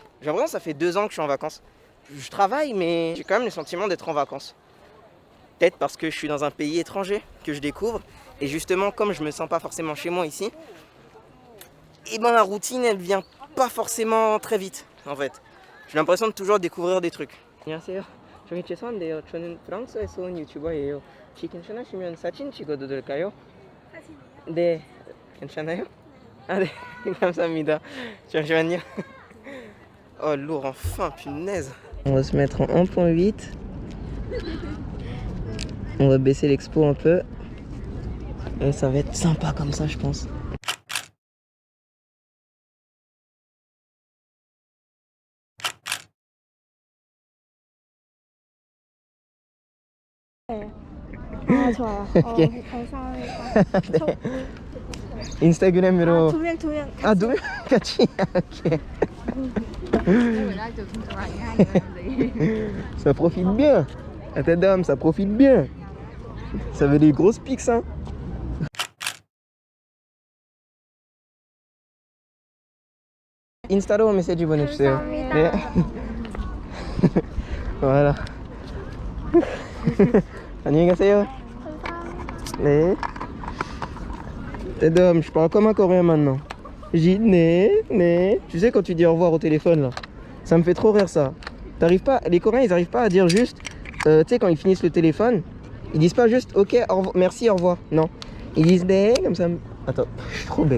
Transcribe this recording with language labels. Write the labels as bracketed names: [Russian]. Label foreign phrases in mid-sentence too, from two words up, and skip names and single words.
[French] J'ai l'impression que ça fait 2 ans que je suis en vacances. Je travaille, mais j'ai quand même le sentiment d'être en vacances. Peut-être parce que je suis dans un pays étranger que je découvre. Et justement, comme je me sens pas forcément chez moi ici, et ben la routine, elle vient pas forcément très vite, en fait. J'ai l'impression de toujours découvrir des trucs. [Korean] 안녕하세요. 저기 죄송한데요. 저는 프랑스에서 온 유튜버예요. 혹시 괜찮으시면 사진 찍어도 될까요? 사진이요? 네. 괜찮아요? 아, 네. 감사합니다. 잠시만요. [French] Oh, lourd, enfin, punaise. On va se mettre en 1.8. On va baisser l'expo un peu. Et ça va être sympa comme ça, je pense. [Korean] 아, 좋아요. 오케이. 감사합니다. 네. 인스타그램으로. 두 명. 아, 2명 같이. 오케이. [French] Ça profite bien. À ta dame, ça profite bien. Ça veut des grosses pics, hein. [Korean] 인스타로 메시지 보내주세요. 감사합니다. 네. Voilà. 안녕히 가세요. 네. [French] Tedom, je parle comme un coréen maintenant. J'ai né. Tu sais quand tu dis au revoir au téléphone là, ça me fait trop rire ça. T'arrives pas, les Coréens ils arrivent pas à dire juste, tu sais quand ils finissent le téléphone, ils disent pas juste ok, au revoir, merci, au revoir. Non, ils disent né comme ça. Attends, je suis trop bête.